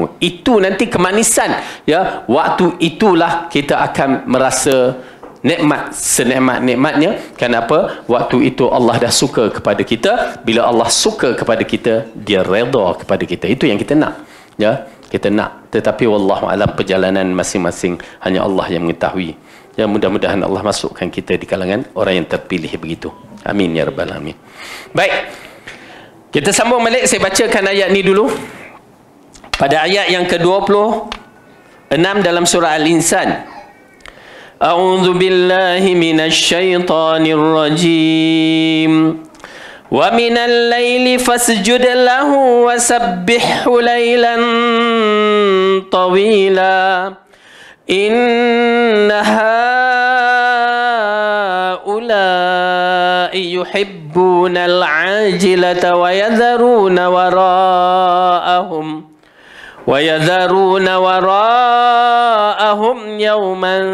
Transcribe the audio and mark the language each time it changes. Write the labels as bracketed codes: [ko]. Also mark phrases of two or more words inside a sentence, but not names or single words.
[ms] Itu nanti kemanisan, ya. Waktu itulah kita akan merasa nikmat senikmat-nikmatnya. Kenapa? Waktu itu Allah dah suka kepada kita. Bila Allah suka kepada kita, dia redha kepada kita. Itu yang kita nak, ya. Kita nak. Tetapi [ar] والله أعلم, [ms] perjalanan masing-masing hanya Allah yang mengetahui. Ya, mudah-mudahan Allah masukkan kita di kalangan orang yang terpilih begitu. [ar] آمين يا رب العالمين. [ms] Baik, kita sambung balik. Saya bacakan ayat ni dulu. Pada ayat yang ke-26 dalam surah Al-Insan. [ar] أعوذ بالله من الشيطان الرجيم. ومن الليل فاسجد له وسبحه ليلا طويلا. يحبون العاجلة ويذرون وراءهم يوما